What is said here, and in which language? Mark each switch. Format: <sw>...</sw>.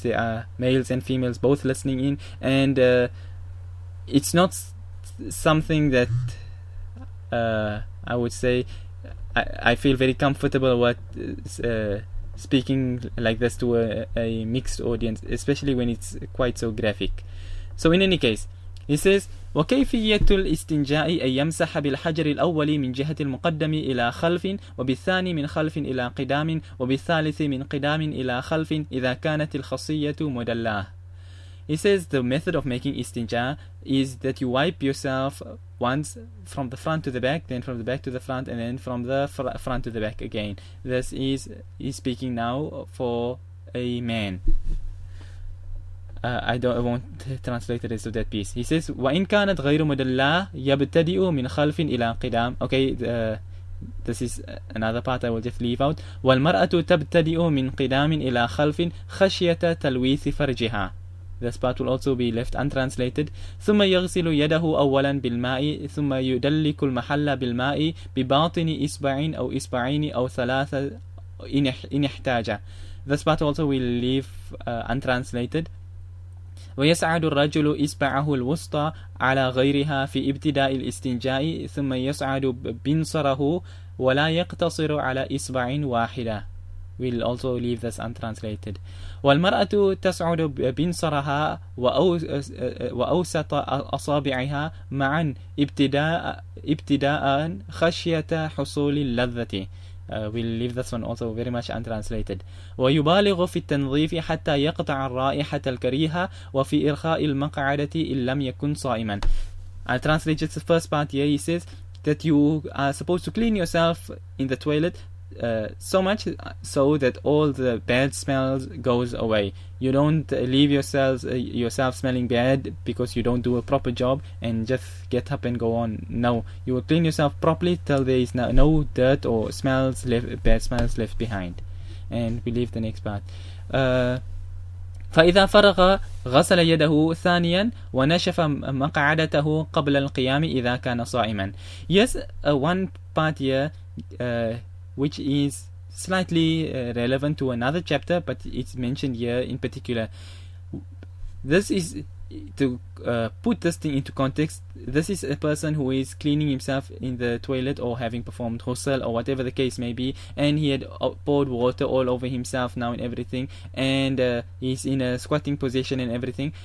<en>There are males and females both listening in, and it's not something that I would say I feel very comfortable with speaking like this to a mixed audience, especially when it's quite so graphic. So in any case, he says</en> <ar>وكيفية الاستنجاء أن يمسح بالحجر الأول من جهة المقدم إلى خلف، وبالثاني من خلف إلى قدام، وبالثالث من قدام إلى خلف إذا كانت الخصية مدلاه.</ar> <en>He says the method of making istinja is that you wipe yourself once from the front to the back, then from the back to the front, and then from the front to the back again. This is he's speaking now for a man. I won't translate the rest of that piece. He says</en> <ar>وَإِنْ كَانَتْ غَيْرُ مُدَلَّةٍ يَبْتَدِئُ مِنْ خَلْفٍ إِلَى قِدَامٍ.</ar> <en>Okay, this is another part I will just leave out.</en> <ar>وَالْمَرْأَةُ تَبْتَدِئُ مِنْ قِدَامٍ إِلَى خَلْفٍ خَشْيَةَ تَلْوِيثِ فَرْجِهَا.</ar> <en>This part will also be left untranslated.</en> <ar>ثم يغسل يده أولا بالماء ثم يدلك المحل بالماء بباطن إصبع أو إصبعين أو ثلاثة إن احتاج.</ar> <en>This part also will leave untranslated.</en> <ar>ويسعد الرجل إصبعه الوسطى على غيرها في ابتداء الاستنجاء ثم يسعد بنصره ولا يقتصر على إصبع واحدة.</ar> <en>We'll also leave this untranslated.</en> <ar>والمرأة تسعد بنصرها وأوسط أصابعها معا ابتداء خشية حصول اللذة.</ar> <en>We'll leave this one also very much untranslated.</en> <ar>ويبالغ في التنظيف حتى يقطع الرائحة الكريهة وفي إرخاء المقعدة إن لم يكن صائما.</ar> <en>I'll translate just the first part here. He says that you are supposed to clean yourself in the toilet so much so that all the bad smells goes away. You don't leave yourself smelling bad because you don't do a proper job and just get up and go on. No, you will clean yourself properly till there is no dirt or bad smells left behind. And we leave the next part.</en> <ar>فإذا فرغ غسل يده ثانيا ونشف مقعدته قبل القيام إذا كان صائما.</ar> <en>Yes, one part here which is slightly relevant to another chapter, but it's mentioned here in particular. This is to put this thing into context. This is a person who is cleaning himself in the toilet or having performed ghusl or whatever the case may be, and he had poured water all over himself now and everything, and he's in a squatting position and everything.</en>